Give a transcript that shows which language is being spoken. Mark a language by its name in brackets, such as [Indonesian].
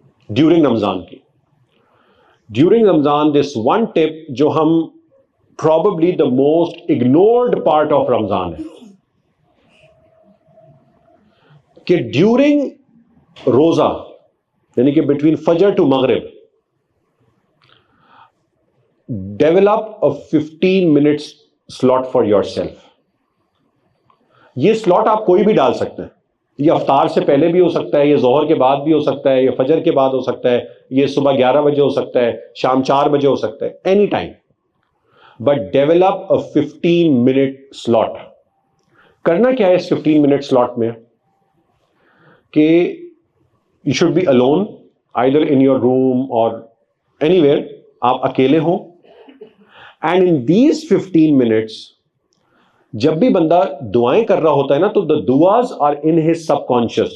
[English] During Ramadan کی, during Ramadan this one tip جو ہم probably the most ignored part of Ramadan ہے, کہ ڈیورنگ روزہ یعنی کہ between Fajr to Maghrib develop a 15 minutes slot for yourself. [Urdu] یہ سلاٹ آپ کوئی بھی ڈال سکتے ہیں. یہ افطار سے پہلے بھی ہو سکتا ہے, یہ ظہر کے بعد بھی ہو سکتا ہے, یہ فجر کے بعد ہو سکتا ہے, یہ صبح 11 بجے ہو سکتا ہے, شام 4 بجے ہو سکتا ہے, [English] Any time. But develop a 15 minute slot. [Urdu] کرنا کیا ہے اس [English] 15 minute slot میں, کہ you should be alone either in your room or anywhere, [Urdu] آپ اکیلے ہوں, [English] and in these 15 minutes [Urdu] جب بھی بندہ دعائیں کر رہا ہوتا ہے نا, [English] تو the duas are in his subconscious.